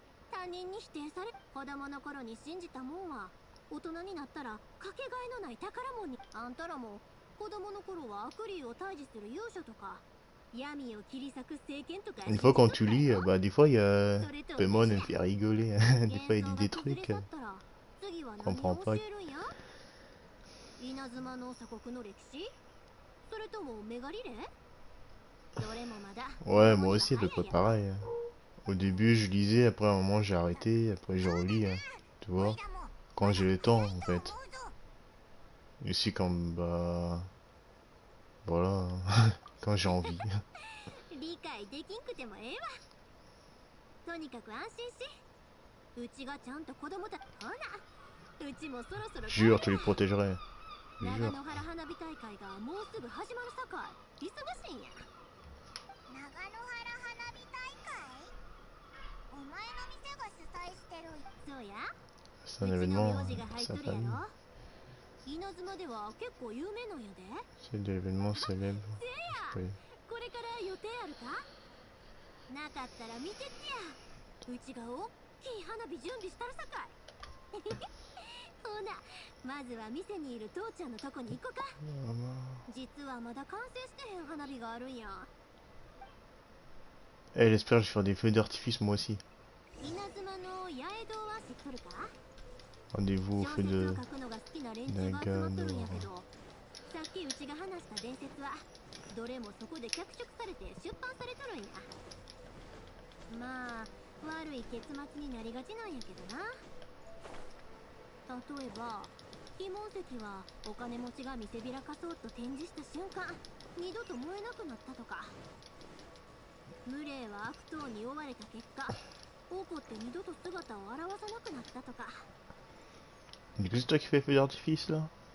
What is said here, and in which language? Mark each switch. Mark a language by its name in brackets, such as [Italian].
[Japanese] 他人に否定され、子供の頃に信じたもんは大人になったらかけがえのない宝物に。あんたらも子供の頃は悪霊を退治する勇者とか闇を切り裂く聖剣とか。 [French] Une fois quand tu lis, bah des fois il y a Pemon, elle me fait rigoler. Des fois il dit des trucs, je comprends pas. [Japanese] 稲妻の鎖国の歴史、それともメガリレー、どれもまだ。 [French] Ouais, moi aussi, à peu près pareil. Au début, je lisais, après un moment, j'ai arrêté, après je relis, tu vois. Quand j'ai le temps, en fait. Et aussi quand, bah... Voilà, quand j'ai envie. [Japanese] 理解できんくてもええわ。とにかく安心し。うちがちゃんと子供たち、ほな、うちもそろそろ。 [French] Jure, tu les protégerais. Jure. [Japanese] 長野原花火大会がもうすぐ始まるさかい、忙しいんや。長野原花火大会？お前の店が主催してる。そうや。 [French] C'est un événement, sa famille. [Japanese] 稲妻では結構有名なんやで。 [French] C'est de l'événement célèbre. Oui. [Japanese] これから予定あるか？なかったら見てってや。うちが大きい花火準備したるさかい。ほな、まずは店にいる父ちゃんのとこに行こか。実はまだ完成してへん花火があるんや。 [French] Elle espère que je vais faire des feux d'artifice moi aussi. [Japanese] 稲妻の八重堂は知っとるか？ [French] Rendez-vous au feu de Nagano. [Japanese] さっきうちが話した伝説はどれもそこで脚色されて出版されとるんや。まあ悪い結末になりがちなんやけどな。例えば非紋石はお金持ちが見せびらかそうと展示した瞬間二度と燃えなくなったとか、無霊は悪党に追われた結果怒って二度と姿を現さなくなったとか。 [French] Du coup, c'est toi qui fais feu d'artifice là?